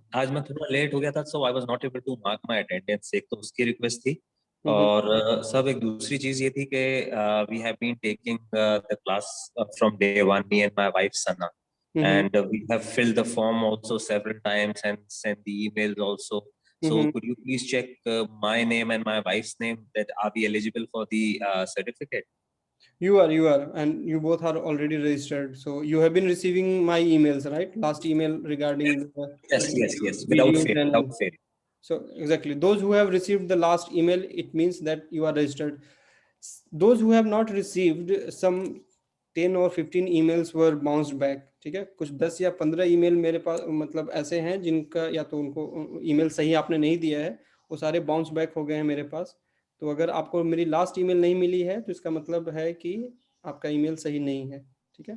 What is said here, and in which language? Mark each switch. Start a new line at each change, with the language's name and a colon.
Hindi: आज मैं थोड़ा लेट हो गया था,
English: So I was not able to mark my attendance.
Hindi: एक तो उसकी रिक्वेस्ट थी, और सब एक दूसरी चीज ये थी कि
English: We have been taking the class from day one, me and my wife Sana, and we have filled the form also several times and sent the emails also. So could you please check my name and my wife's name, that are we eligible for the certificate? You are, and you both are already registered. So you have been receiving my emails, right? Last email regarding the Yes, without videos without fail. so exactly, those who have received the last email, it means that you are registered. Those who have not received, some 10 or 15 emails were bounced back, ठीक है।
Hindi: कुछ 10 या 15 email मेरे पास मतलब ऐसे हैं जिनका या तो उनको ईमेल सही आपने नहीं दिया है, वो सारे बाउंस बैक हो गए हैं मेरे पास। तो अगर आपको मेरी लास्ट ईमेल नहीं मिली है तो इसका मतलब है कि आपका ईमेल सही नहीं है, ठीक है।